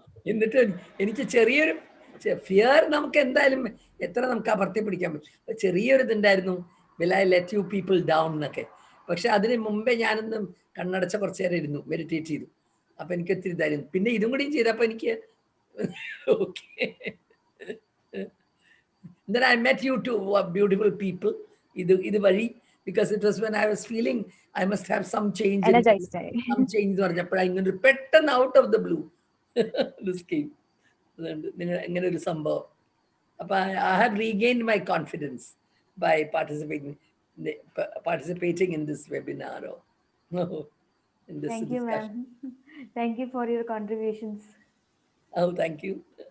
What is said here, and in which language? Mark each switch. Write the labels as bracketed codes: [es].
[ml] എന്നിട്ട് എനിക്ക് ചെറിയൊരു ഫിയർ, നമുക്ക് എന്തായാലും എത്ര നമുക്ക് അമർത്തി പിടിക്കാൻ പറ്റും, ചെറിയൊരു ഇതുണ്ടായിരുന്നു, [en] will I let you people down [ml] എന്നൊക്കെ. പക്ഷെ അതിന് മുമ്പേ ഞാനൊന്നും കണ്ണടച്ച കുറച്ചു നേരം ഇരുന്നു, മെഡിറ്റേറ്റ് ചെയ്തു. അപ്പൊ എനിക്ക് ഒത്തിരി ഇതായിരുന്നു. പിന്നെ ഇതും കൂടിയും ചെയ്തപ്പോ എനിക്ക് okay. [en] Then I met you two beautiful people. [ml] ഇത് വഴി, [en] because it was when I was feeling I must have some change. [ml] Some change എന്ന് പറഞ്ഞപ്പോഴാണ് ഇങ്ങനെ പെട്ടെന്ന് [en] Out of the blue this came. [ml] ഇങ്ങനെ ഒരു സംഭവം. അപ്പൊ [en] I have regained my confidence by participating. participating in this webinar or in this Thank you, discussion. ma'am. Thank you for your contributions. Oh, thank you.